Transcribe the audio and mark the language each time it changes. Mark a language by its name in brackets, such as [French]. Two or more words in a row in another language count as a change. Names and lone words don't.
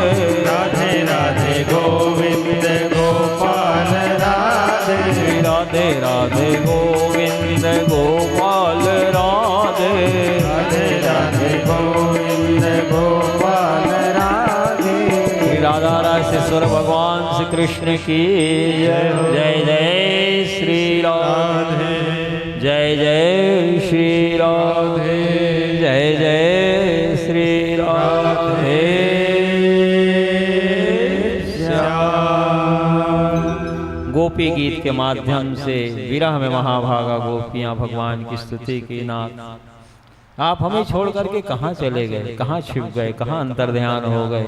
[Hindi] राधे राधे गोविंद गोपाल राधे श्री राधे राधे गोविंद गोपाल राधे राधे राधे गोविंद गोपाल राधे श्री राधा राजेश्वर भगवान श्री कृष्ण की जय जय जय श्री राधे जय जय श्री राधे जय जय श्री राधे गोपी गीत के माध्यम से विरह में महाभागा गोपियां भगवान की स्तुति की नाथ। आप हमें छोड़ करके कहाँ चले गए, कहाँ छिप गए, कहाँ अंतर्ध्यान हो गए।